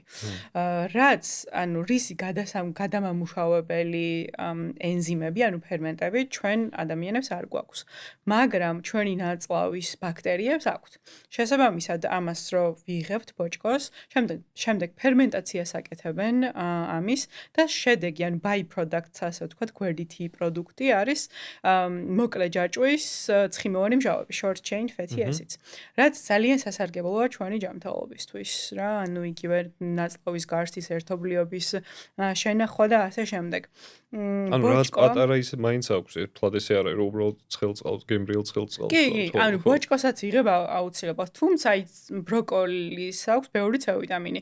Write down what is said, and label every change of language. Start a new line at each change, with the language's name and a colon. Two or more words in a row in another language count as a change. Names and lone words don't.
Georgian: რაც ანუ რისი გადამამუშავებელი ენზიმები, ანუ ფერმენტები ჩვენ ადამიანებს არ გვაქვს. მაგრამ ჩვენი ნაწლავის ბაქტერიებს აქვთ. შესაბამისად ამას რო ვიღებთ ბოჭკოს, შემდეგ ფერმენტაციას აკეთებენ ამის და შედეგი, ან by-products, ასე ვთქვათ, გვერდითი პროდუქტი არის მოკლე ჯაჭვის ცხიმოვანი მჟავები,
English: short chain fatty acids.
Georgian: რაც ძალიან სასარგებლოა ჩვენი ჯანმრთელობისთვის, რა, ანუ იგივე ნაწლავის გარსის ერთობლიობის შენახვა და ასე შემდეგ. ანუ რაც პატარა ის მაინც აქვს, თლად ესე არ არის, რომ უბრალოდ ცხელწყალს, გემრიელ ცხელწყალს. კი, ანუ ბოჭკოსაც იღებ აუცილებლად, თუმცა ის ბროკოლის აქვს ბევრი C ვიტამინი.